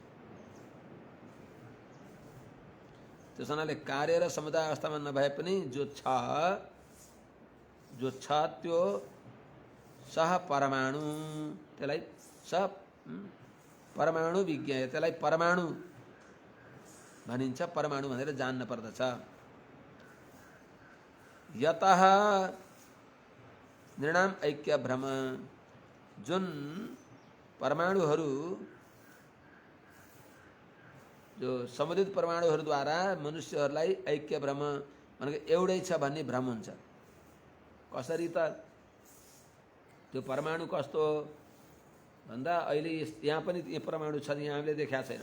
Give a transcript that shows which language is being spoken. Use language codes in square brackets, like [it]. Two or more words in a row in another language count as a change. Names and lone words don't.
[ne] त्यस हुनाले कार्य र समुदाय अवस्थामा नभए पनि जो छ त्यो सह परमाणु, त्यसलाई सह परमाणु विज्ञान, त्यसलाई परमाणु भनिन्छ। परमाणु भनेर जान्न पर्दछ। [sa] यतः नृणाम ऐक्य भ्रम, [ne] जुन परमाणुहरू जो समुदित परमाणुहरूद्वारा मनुष्यहरूलाई ऐक्य भ्रम भनेको एउटै छ भन्ने भ्रम हुन्छ। कसरी त त्यो परमाणु कस्तो हो भन्दा अहिले यहाँ पनि यो परमाणु छन्, यहाँ हामीले देखाएको छैनौँ।